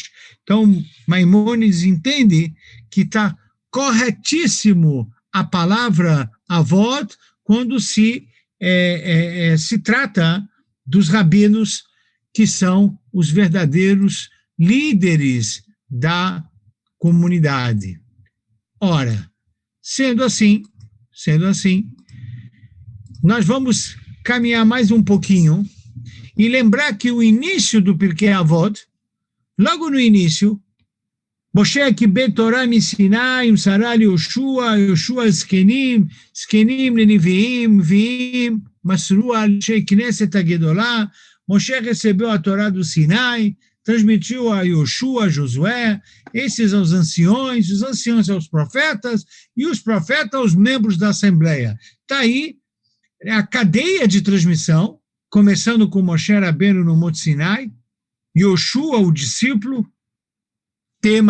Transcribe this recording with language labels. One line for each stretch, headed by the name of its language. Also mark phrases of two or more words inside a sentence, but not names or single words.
Portuguese: Então, Maimônides entende que está corretíssimo a palavra Avot quando se trata dos rabinos, que são os verdadeiros líderes da comunidade. Ora, sendo assim, nós vamos caminhar mais um pouquinho e lembrar que o início do Pirkei Avot, logo no início, Moshe
Hebrew: קיבל תורה מסיני, מסרה ליהושע, יהושע זקנים, זקנים לנביאים, נביאים מסרו על אנשי כנסת הגדולה,
Portuguese: Moshe recebeu a Torá do Sinai, transmitiu a Yoshua, a Josué, esses aos anciões, os anciões aos profetas, e os profetas aos membros da Assembleia. Está aí a cadeia de transmissão, começando com Moshe Rabbeinu no Monte Sinai, Yoshua, o discípulo, tema esse